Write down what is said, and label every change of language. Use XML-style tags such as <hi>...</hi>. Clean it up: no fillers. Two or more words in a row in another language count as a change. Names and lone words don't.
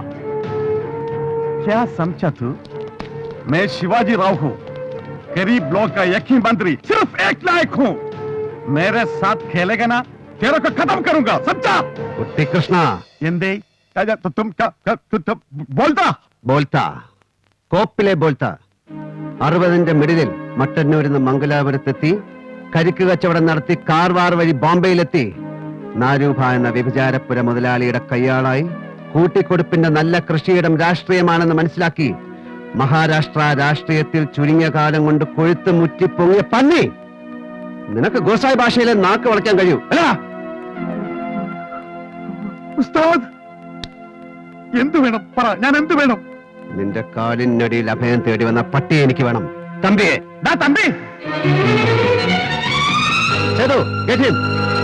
<hi>क्या समझा तू? मैं शिवाजी राव हूं, गरीब लोग का एक ही मंत्री, सिर्फ एक लायक हूं. मेरे साथ खेलेगा ना, तेरे को खत्म करूंगा, समझा? कुट्टी कृष्णा एंदे तुम बोलता</hi> <ml>बोलता കോപ്പിലെ ബോൾത്ത. 60ന്റെ മിഡിലിൽ മട്ടന്നൂരിൽ നിന്ന് മംഗലാപുരത്തെത്തി കരിക്ക് കച്ചവടം നടത്തി കാർവാർ വഴി ബോംബെയിലെത്തി നാരൂഭ എന്ന വ്യഭിചാരപ്പുര മുതലാളിയുടെ കയ്യാളായി കൂട്ടിക്കൊടുപ്പിന്റെ നല്ല കൃഷിയിടം രാഷ്ട്രീയമാണെന്ന് മനസ്സിലാക്കി മഹാരാഷ്ട്ര രാഷ്ട്രീയത്തിൽ ചുരുങ്ങിയ കാലം കൊണ്ട് കൊഴുത്ത് മുറ്റിപ്പൊങ്ങിയ പന്നി. നിനക്ക് ഗോസായി ഭാഷയിലെ നാക്ക് വളയ്ക്കാൻ കഴിയൂ അല്ല? ഉസ്താദ് എന്തു വേണം പറ, ഞാൻ എന്തു വേണം? നിന്റെ കാലിനടിയിൽ അഭയം തേടി വന്ന പട്ടിയെ എനിക്ക് വേണം. തമ്പിയെ തമ്പി ചെയ്തു.</ml> <en>Get him.</en>